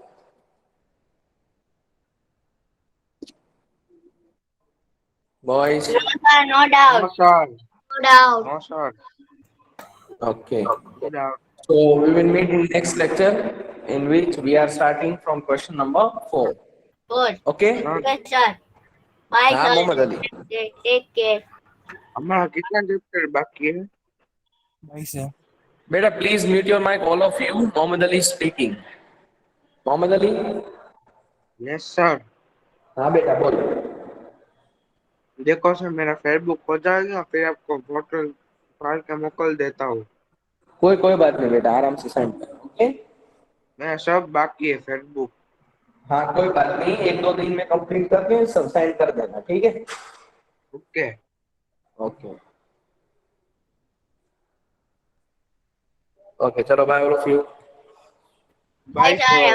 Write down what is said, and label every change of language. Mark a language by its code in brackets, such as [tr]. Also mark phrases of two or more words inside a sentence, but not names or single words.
[en] Boys? No sir no No ડાઉટ sir. No doubt. No sir. Okay. No doubt. So we will meet in next lecture in which we are starting from question number 4. ગુડ Okay? Sir, Okay sir bye [hi] हाँ [en] સર मोहम्मद अली. Take care. [hi] हमारा कितना chapter बाकी है? [en] Beta, please mute your mic, all of you. Mohammad Ali is speaking. Mohammad Ali? Yes sir. [hi] हाँ बेटा बोल. देखो सर मेरा फेसबुक हो जाएगा फिर आपको फोटो फाड़ के मोकल देता हूँ. कोई बात नहीं बेटा, आराम से सेंड कर. [en] ओके? [hi] मैं सब बाकी है फेसबुक. हाँ कोई बात नहीं, 1-2 दिन में कंप्लीट करके सब सेंड कर देना, ठीक है? [en] ओके. Okay. Okay चलो bye all of you. બાય Bye સર sir.